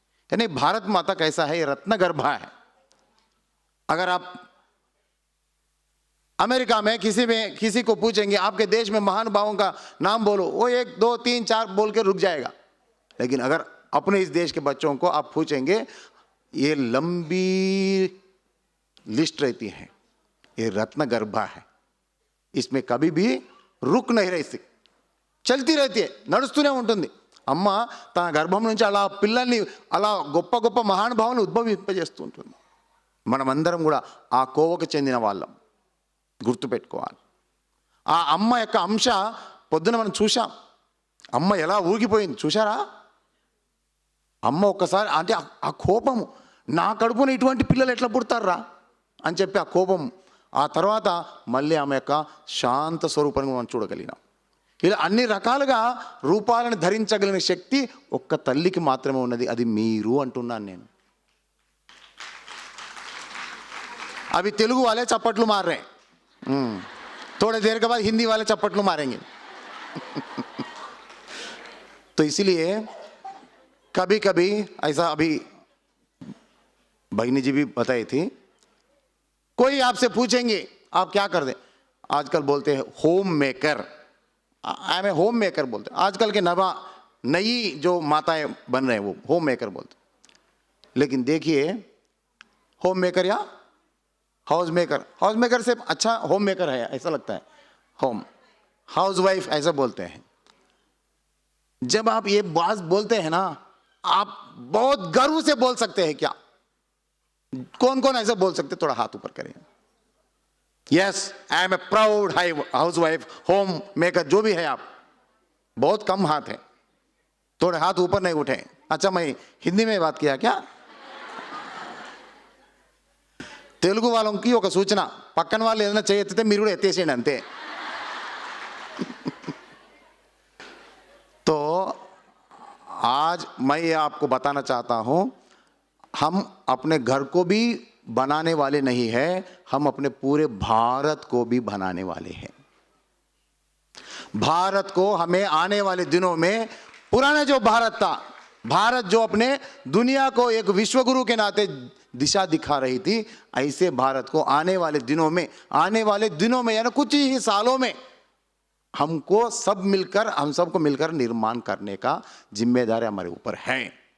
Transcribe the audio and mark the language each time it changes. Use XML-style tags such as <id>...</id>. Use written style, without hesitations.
<hi>यानी भारत माता कैसा है? रत्न गर्भा है। अगर आप अमेरिका में किसी को पूछेंगे आपके देश में महानुभावों का नाम बोलो, वो 1 2 3 4 बोल के रुक जाएगा। लेकिन अगर अपने इस देश के बच्चों को आप पूछेंगे, ये लंबी लिस्ट रहती है, ये रत्न गर्भा है, इसमें कभी भी रुक नहीं रहती, చల్తీ रहती है,</hi> <te>నడుస్తూనే ఉంటుంది। అమ్మ తన గర్భం నుంచి అలా పిల్లల్ని అలా గొప్ప గొప్ప మహానుభావులను ఉద్భవింపజేస్తూ ఉంటుంది। మనమందరం కూడా ఆ కోవకు చెందిన వాళ్ళం, గుర్తుపెట్టుకోవాలి। ఆ అమ్మ యొక్క అంశ పొద్దున మనం చూసాం, అమ్మ ఎలా ఊగిపోయింది చూసారా? అమ్మ ఒక్కసారి అంటే ఆ కోపము, నా కడుపున ఇటువంటి పిల్లలు ఎట్లా పుడతారా అని చెప్పి ఆ కోపం, ఆ తర్వాత మళ్ళీ ఆమె యొక్క శాంత స్వరూపాన్ని మనం చూడగలిగినాం। ఇలా అన్ని రకాలుగా రూపాలను ధరించగలిగిన శక్తి ఒక్క తల్లికి మాత్రమే ఉన్నది, అది మీరు అంటున్నాను నేను।</te> <hi>अभी तेलुगु वाले चप्पटलू मार रहे हैं, थोड़ी देर के बाद हिंदी वाले चप्पटलू मारेंगे। तो इसीलिए कभी कभी ऐसा, अभी भगिनी जी भी बताई थी, कोई आपसे पूछेंगे आप क्या कर दे, आजकल बोलते हैं home maker,</hi> <en>I am a homemaker</en> <hi>बोलते हैं। आजकल के नई जो माताएं बन रहे हैं वो होम मेकर बोलते। लेकिन देखिए, होम मेकर या हाउस मेकर से अच्छा होम मेकर है ऐसा लगता है, होम हाउस वाइफ ऐसा बोलते हैं। जब आप ये बात बोलते हैं ना, आप बहुत गर्व से बोल सकते हैं क्या? कौन कौन ऐसा बोल सकते? थोड़ा हाथ ऊपर करें।</hi> <en>yes, I am a proud housewife, homemaker,</en> <hi>जो भी है आप। बहुत कम हाथ है, थोड़े हाथ ऊपर नहीं उठे। अच्छा, मैं हिंदी में बात किया क्या?</hi> <te>తెలుగు వాళ్ళకి ఒక సూచన, పక్కన వాళ్ళు ఏదైనా చేయెత్తితే మీరు కూడా ఎత్తేసేయండి అంతే।</te> <hi>तो आज मैं ये आपको बताना चाहता हूं, हम अपने घर को भी बनाने वाले नहीं है, हम अपने पूरे भारत को भी बनाने वाले हैं। भारत को हमें आने वाले दिनों में, पुराना जो भारत था, भारत जो अपने दुनिया को एक विश्वगुरु के नाते दिशा दिखा रही थी, ऐसे भारत को आने वाले दिनों में यानी कुछ ही सालों में हमको सब मिलकर, हम सबको मिलकर निर्माण करने का जिम्मेदारी हमारे ऊपर है।</hi>